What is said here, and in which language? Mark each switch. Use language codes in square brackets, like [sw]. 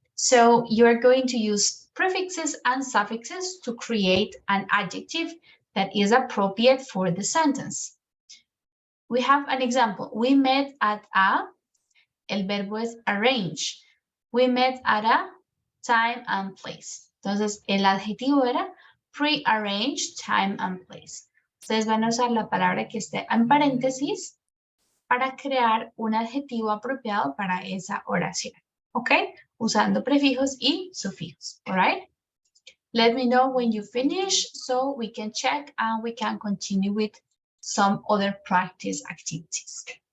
[en] So you're going to use prefixes and suffixes to create an adjective that is appropriate for the sentence. We have an example. We met at [es] el verbo es [en] arrange. We met at a time and place. [es] Entonces, el adjetivo era [en] pre-arranged time and place. [es] Ustedes van a usar la palabra que esté en paréntesis para crear un adjetivo apropiado para esa oración. ¿Ok? Usando prefijos y sufijos. [en] All right? Let me know when you finish so we can check and we can continue with some other practice activities.